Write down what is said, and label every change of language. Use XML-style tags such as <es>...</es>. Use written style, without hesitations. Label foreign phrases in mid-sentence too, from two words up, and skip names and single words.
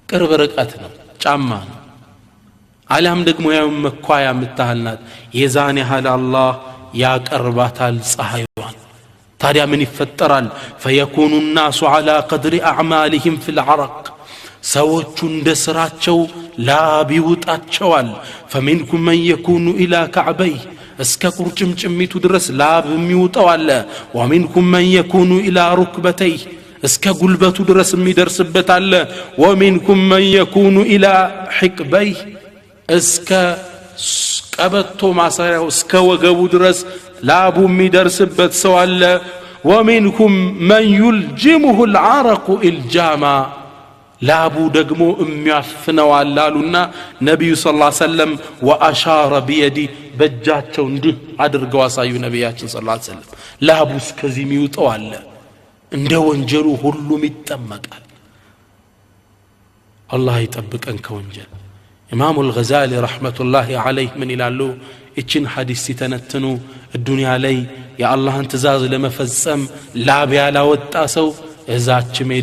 <am>ቅርብ ርቀት ነው ጫማ ነው አለም ደግሞ ያው መኳያ ምታልናት የዛን ያህል አላህ ያቀርባታል ፀሐይዋን ታዲያ ምን ይፈጠራል</am> <ar>فيكون الناس على قدر اعمالهم في</ar> <am>العرق ሰዎቹ እንደ ስራቸው ላብ ይውጣቸዋል</am> <ar>فمنكم من يكون الى كعبيه</ar> <am>እስከ ቁርጭምጭሚቱ ድረስ ላብ የሚውጣው አለ ومنكم</am> <ar>من يكون الى ركبتيه</ar> <am>እስከ ጉልበቱ ድረስ የሚደርስበት አለ</am> <ar>ومنكم من يكون الى</ar> <am>حقبيه እስከ ቀበቶ ማሰሪያው እስከ ወገቡ ድረስ ላቡ የሚደርስበት ሰው አለ</am> <ar>ومنكم من يلجمه العرق الجاما</ar> <am>ላቡ ደግሞ የሚያፍነው አላሉና ነብዩ</am> <ar>صلى الله عليه وسلم واشار بيدي</ar> <am>በእጃቸው እንዲህ አድርገው አሳዩ ነብያችን</am> <ar>صلى الله عليه وسلم</ar> <am>ላቡ እስከዚህ የሚውጣው አለ እንደ ወንጀሉ ሁሉም ይጠመቃል አላህ ይጠብቀን ከወንጀል ኢማሙ አልገዛሊ</am> <ar>رحمة الله عليه</ar> <am>ምን ይላሉ እቺን ሐዲስ ሲተነትኑ الدنيا ላይ የአላህን ትእዛዝ ለመፈጸም ላብ ያላወጣ ሰው እዛች ሜዳ</am>